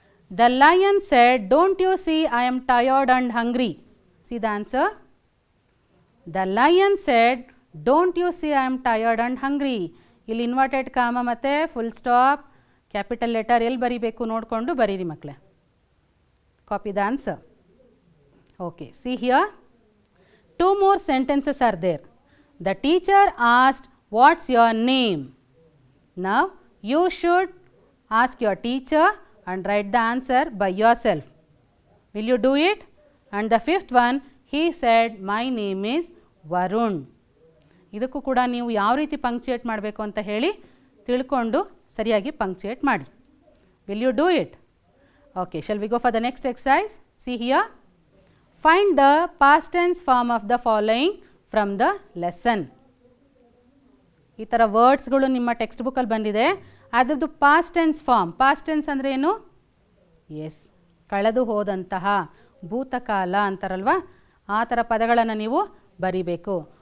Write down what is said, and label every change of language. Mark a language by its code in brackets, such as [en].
[en] The lion said, don't you see I am tired and hungry? See the answer. The lion said, don't you see I am tired and hungry? [kn] ಇಲ್ಲಿ inverted comma ಮತ್ತು full stop, capital letter ಎಲ್ಲಿ ಬರೀಬೇಕು ನೋಡಿಕೊಂಡು ಬರೀರಿ ಮಕ್ಕಳೇ. [en] Copy the answer. Okay, see here, 2 more sentences are there. The teacher asked, what's your name? Now you should ask your teacher and write the answer by yourself. Will you do it? And the fifth one, he said, my name is Varun. [kn] ಇದಕ್ಕೂ ಕೂಡ ನೀವು ಯಾವ ರೀತಿ ಪಂಕ್ಚುಯೇಟ್ ಮಾಡಬೇಕು ಅಂತ ಹೇಳಿ ತಿಳ್ಕೊಂಡು ಸರಿಯಾಗಿ ಪಂಕ್ಚುಯೇಟ್ ಮಾಡಿ. [en] Will you do it? Okay, shall we go for the next exercise? See here. Find the past tense form of the following from the lesson. [kn] ಈ ಥರ ವರ್ಡ್ಸ್ಗಳು ನಿಮ್ಮ ಟೆಕ್ಸ್ಟ್ ಬುಕ್ಕಲ್ಲಿ ಬಂದಿದೆ, ಅದರದ್ದು past tense form. Past tense ಅಂದರೆ ಏನು? S, ಕಳೆದು ಹೋದಂತಹ, ಭೂತಕಾಲ ಅಂತಾರಲ್ವ, ಆ ಥರ ಪದಗಳನ್ನು ನೀವು ಬರಿಬೇಕು.